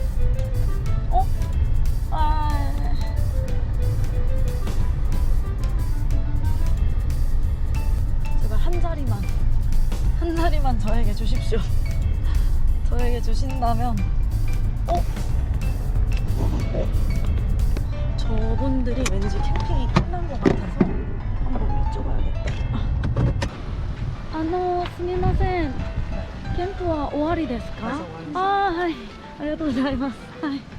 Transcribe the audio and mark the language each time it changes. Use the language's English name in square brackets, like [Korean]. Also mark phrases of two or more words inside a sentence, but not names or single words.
[Korean] 제발 한 자리만 저에게 주십시오. 저에게 주신다면. 저분들이 왠지 캠핑이 끝난 것 같아서 한번 여쭤봐야겠다. [Japanese] すみません。キャンプは終わりですか？はい。ありがとうございます。はい。